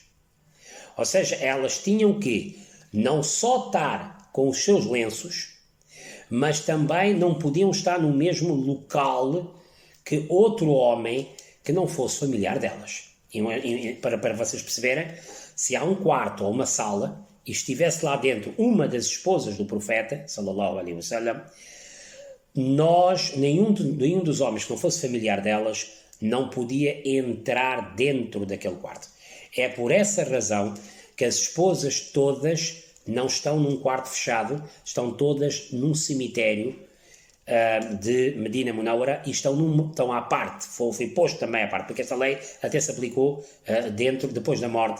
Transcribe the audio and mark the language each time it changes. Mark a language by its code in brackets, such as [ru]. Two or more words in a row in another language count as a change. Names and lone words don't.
[pt] Ou seja, elas tinham que não só estar com os seus lenços, mas também não podiam estar no mesmo local que outro homem que não fosse familiar delas. Para vocês perceberem, se há um quarto ou uma sala e estivesse lá dentro uma das esposas do profeta, [ar] صلى الله عليه وسلم, [pt] nenhum dos homens que não fosse familiar delas não podia entrar dentro daquele quarto. É por essa razão que as esposas todas não estão num quarto fechado, estão todas num cemitério de Medina Munawara e estão à parte, foi posto também à parte, porque essa lei até se aplicou depois da morte.